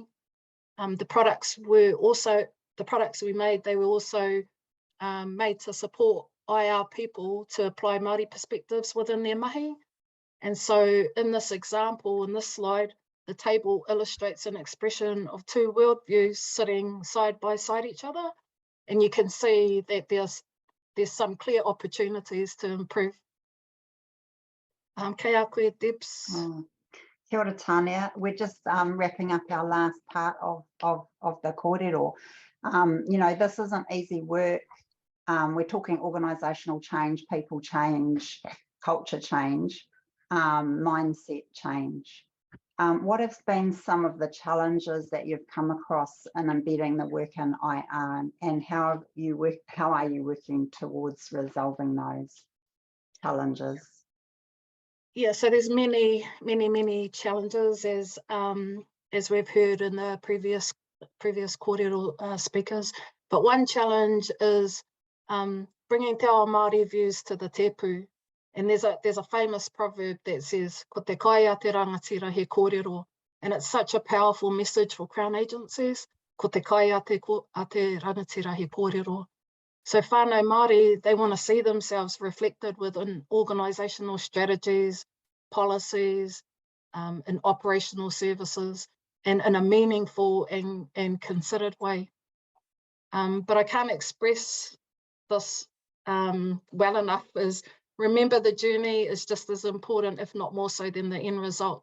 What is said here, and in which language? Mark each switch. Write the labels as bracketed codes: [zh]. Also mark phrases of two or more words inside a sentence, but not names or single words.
[en] The products we made, they were also made to support IR people to apply Māori perspectives within their mahi. And so in this example, in this slide, the table illustrates an expression of two worldviews sitting side by side each other. And you can see that there's some clear opportunities to improve. [mi] Kei a koe, Debs. Kia ora Tania. [en] We're just wrapping up our last part of the kōrero. You know, this isn't easy work. We're talking organisational change, people change, culture change, mindset change. What have been some of the challenges that you've come across in embedding the work in IR, and how are you working towards resolving those challenges? Yeah, so there's many challenges as we've heard in the previous kōrero speakers. But one challenge is bringing [mi] te ao Māori [en] views to the tepu. And there's a famous proverb that says, [mi] ko te kai a te rangatira he kōrero. [en] And it's such a powerful message for Crown agencies, [mi] ko te kai a te rangatira he kōrero. So whānau Māori, [en] they want to see themselves reflected within organisational strategies, policies, and operational services, and in a meaningful and considered way. But I can't express this well enough, is remember the journey is just as important, if not more so, than the end result.